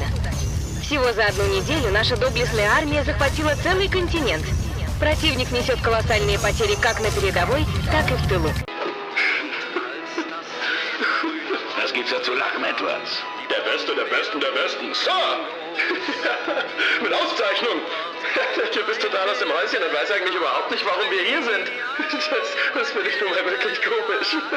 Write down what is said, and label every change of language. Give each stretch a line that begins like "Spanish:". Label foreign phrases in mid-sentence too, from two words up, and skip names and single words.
Russian: Всего за одну неделю наша доблестная армия захватила целый континент. Противник несет колоссальные потери как на передовой, так и в тылу.
German: Was gibt's da zu lachen, Edwards? Der Beste, der Besten, der Besten. Sir! Mit Auszeichnung! Der Typ ist total aus dem Häuschen und weiß eigentlich überhaupt nicht, warum wir hier sind. Das finde ich nun mal wirklich komisch.